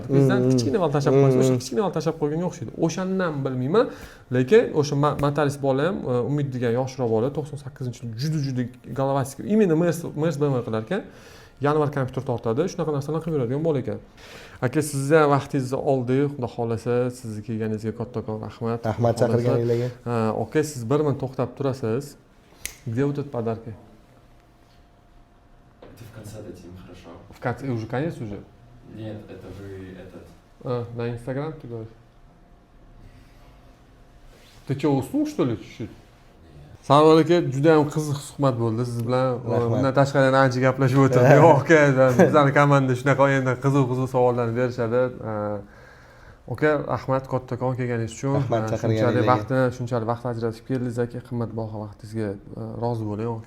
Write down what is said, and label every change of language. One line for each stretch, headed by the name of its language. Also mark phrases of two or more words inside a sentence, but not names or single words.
Uzbek: Bizdan kichkina val tashab qo'ysa, o'sha kichkina val tashab qo'yganga o'xshaydi. O'shandan bilmayman, lekin o'sha motorist bola ham Umid degan yoshroq bola 98-yil juda golovasiy. Именно Mers BMW qilar ekan. Yanvar kompyuter tortadi, shunaqa narsalarni qilib yuradigan bola ekan. Aka, sizni vaqtingizni oldik, xudo xolasa, sizni kelganingizga kattakon rahmat. Rahmat chaqirganingizga. Ha, aka, siz bir minut to'xtab turasiz.
Russian: Где вот этот подарки? Ты в конце дадим, хорошо? В конце, уже конец уже? Нет, это вы этот. На Инстаграм ты говоришь? Ты что, uснул что ли чуть-чуть?
Uzbek: Sarvar aka, juda ham qiziq suhbat bo'ldi siz bilan. Bundan tashqari yana ancha gaplashib o'tirdik. Yo'q aka, bizning komanda shunaqa endi qiziq savollarni berishadi. Aka, rahmat kattakon kelganingiz uchun. Shunchalik vaqt ajratib keldingiz aka. Qimmatbaho vaqtingizga rozi bo'ling aka.